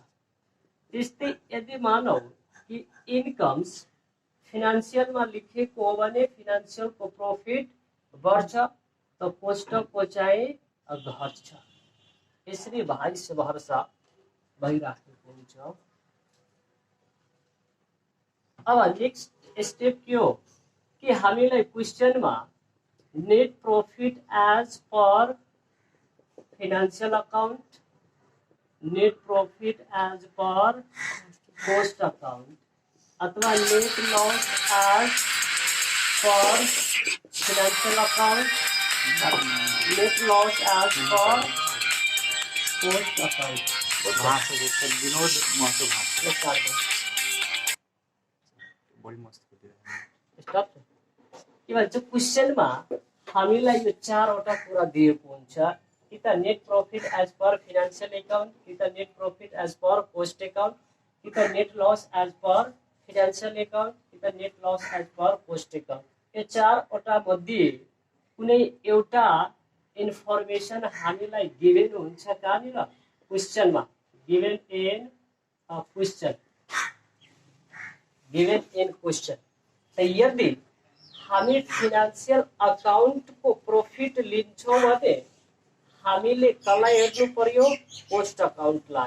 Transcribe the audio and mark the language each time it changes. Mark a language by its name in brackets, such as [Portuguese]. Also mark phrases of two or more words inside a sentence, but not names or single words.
[Nepali] त्यस्तै यदि मानौ कि [English] incomes financialमा [Nepali] लेखेको हो भने फिनान्सियलको प्रॉफिट बढ्छ त कोष्टकको चाहिँ घट्छ। यसरी [English] vice versa [Nepali] भइराखेको हुन्छ। [English] अब next step [Nepali] के हो कि हामीलाई क्वेशनमा [English] net profit as per financial account, net profit as per cost account अथवा net loss as per financial account, net loss as per cost account [Nepali] क्वेशनमा हामीलाई यो चारवटा कुरा दिएको हुन्छ कि त [English] net profit as per financial account, [Nepali] कि त [English] net profit as per cost account, [Nepali] कि त [English] net loss as per financial account, [Nepali] कि त [English] net loss as per cost account. [Nepali] यो चारवटा मध्ये कुनै एउटा इन्फर्मेसन हामीलाई गिभेन हुन्छ कहाँनिर क्वेशनमा, [English] given in question, given in question. [Nepali] यदि हामी [English] financial account [Nepali] को प्रॉफिट लिन्छौं भने हामीले कसलाई हेर्नु पर्यो [English] cost accountलाई।